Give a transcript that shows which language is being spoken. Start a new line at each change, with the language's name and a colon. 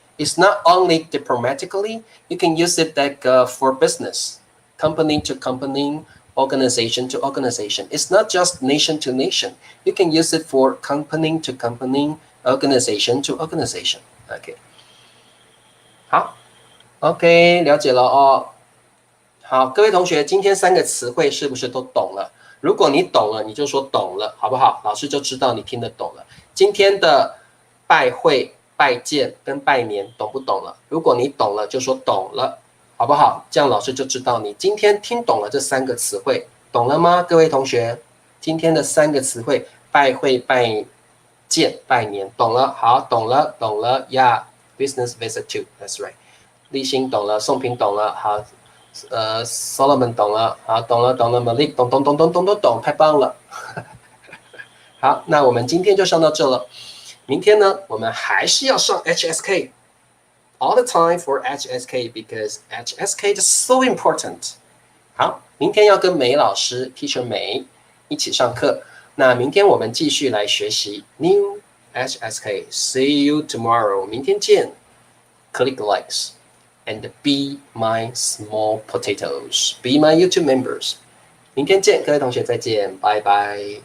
English: It's not only diplomatically, you can use it like for business, company to company, organization to organization. It's not just nation to nation. You can use it for company to company, organization to organization.
Chinese: OK， 好 ，OK， 了解了哦。好，各位同学，今天3个词汇是不是都懂了？如果你懂了，你就说懂了，好不好？老师就知道你听得懂了。今天的拜会、拜见跟拜年懂不懂了？如果你懂了，就说懂了，好不好？这样老师就知道你今天听懂了这3个词汇，懂了吗？各位同学，今天的3个词汇：拜会、拜见、拜年，懂了？好，懂了，
English: Yeah, business visit too. That's right.
Chinese: 立新懂了，宋平懂了，好。 Solomon 懂了，好，懂了 ，Malik 懂，太棒了。好，那我们今天就上到这了。明天呢，我们还是要上 HSK
English: all the time for HSK because HSK is so important。
Chinese: 好，明天要跟梅老师 Teacher 梅一起上课。那明天我们继续来学习 New HSK。
English: See you tomorrow，
Chinese: 明天见。
English: Click likes。And be my small potatoes. Be my YouTube members.
Chinese: 明天见，各位同学再见，拜拜。